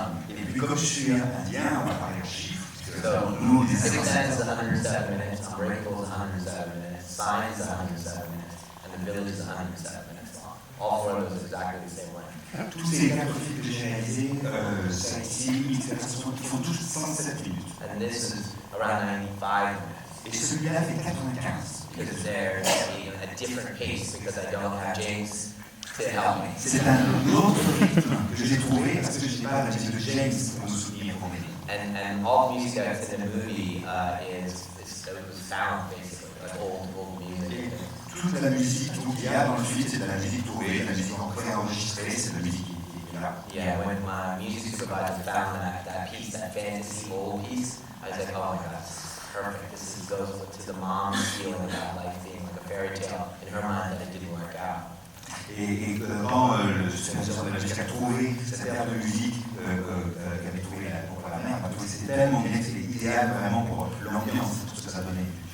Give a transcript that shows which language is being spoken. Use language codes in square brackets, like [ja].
[fr] Et puis comme je suis indien, on va parler en chiffres. [en] So, Sixth Sense is 107 minutes, Unbreakable is 107 minutes, Signs is 107 minutes, and The Village is 107 minutes long. All 4 of those are exactly the same length. [fr] Tous ces 4 films que j'ai réalisés, Sightseeing, qui font tous 107 minutes. [en] And this is around 95 minutes. [fr] Et celui-là fait 95. [en] Because they're at a different pace because I don't have James to help me. [fr] C'est un autre rythme que j'ai trouvé parce que je n'ai pas la musique de James pour me soutenir pour m'aider. [en] And all the music that's in the movie was found basically, like old music. [fr] Toute la musique qu'il y a dans le film, c'est de la musique trouvée, de la musique préenregistrée, c'est de la musique qui est là [en] Yeah, when my music supervisor found that piece, that fantasy old piece, I was like, oh my god, this is perfect. This goes to the mom's feeling about life being like a fairy tale in her mind that it didn't work out. [fr] Et quand le superviseur de la musique a trouvé cette paire de musique qu'avait trouvé pour la mère, a trouvé que c'était tellement bien que c'était idéal vraiment pour l'ambiance, tout ce que ça donnait.